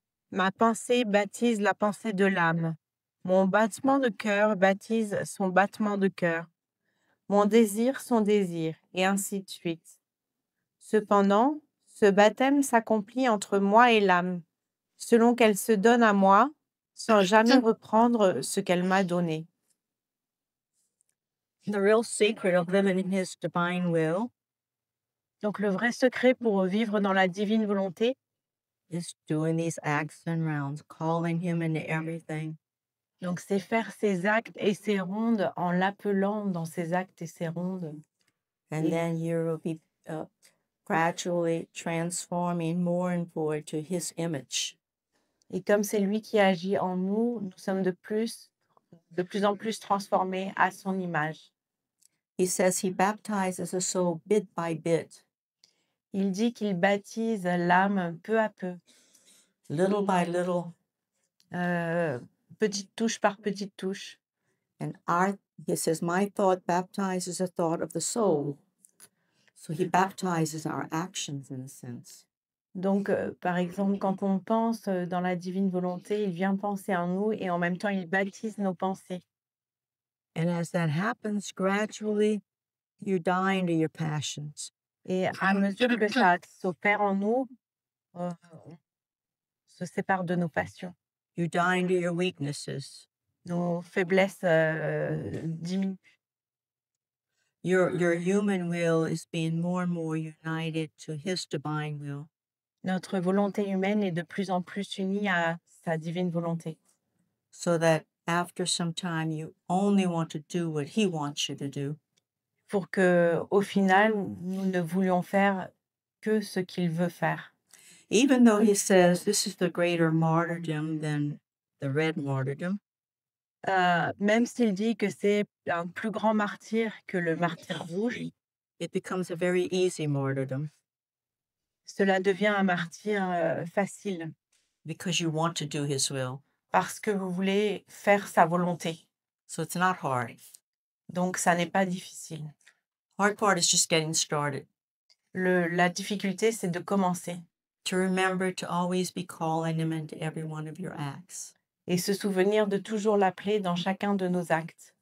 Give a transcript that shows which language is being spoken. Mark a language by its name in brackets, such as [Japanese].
[French] Ma pensée baptise la pensée de l'âme. Mon battement de cœur baptise son battement de cœur. Mon désir son désir, et ainsi de suite. Cependant, ce baptême s'accomplit entre moi et l'âme, selon qu'elle se donne à moi, sans jamais reprendre ce qu'elle m'a donné. [English] The real secret of living in His divine will [French] Donc le vrai secret pour vivre dans la divine volonté, [English] is doing these acts and rounds, calling Him into everything. [French] donc c'est faire ses actes et ses rondes en l'appelant dans ses actes et ses rondes. [English] And then you will be gradually transforming more and more to His image. [French] Et comme c'est lui qui agit en nous, nous sommes de plus en plus transformés à son image. [English] He says He baptizes the soul bit by bit, [French] Il dit qu'il baptise l'âme peu à peu, [English] little by little. [French] petite touche par petite touche. [English] And He says, my thought baptizes the thought of the soul. So He baptizes our actions in a sense. [French] Donc, par exemple, quand on pense dans la divine volonté, il vient penser en nous et en même temps, il baptise nos pensées. [English] And as that happens gradually, you die into your passions. [French] Et à mesure que ça s'opère en nous, on se sépare de nos passions. [English] You die into your weaknesses. [French] Nos faiblesses diminuent. [English] Your human will is being more and more united to His divine will. [French] Notre volonté humaine est de plus en plus unie à sa divine volonté. [English] So that after some time, you only want to do what He wants you to do. [French] Pour que, au final, nous ne voulions faire que ce qu'il veut faire. [English] Even though He says this is the greater martyrdom than the red martyrdom, [French] Même s'il dit que c'est un plus grand martyr que le martyr rouge, [English] it becomes a very easy martyrdom [French] cela devient un martyr facile [English] because you want to do His will. [French] parce que vous voulez faire sa volonté. [English] So it's not hard. [French] Donc, ça n'est pas difficile. [English] Hard part is just getting started. [French] La difficulté, c'est de commencer [English] To remember to always be calling Him into every one of your acts. [French] et se souvenir de toujours l'appeler dans chacun de nos actes.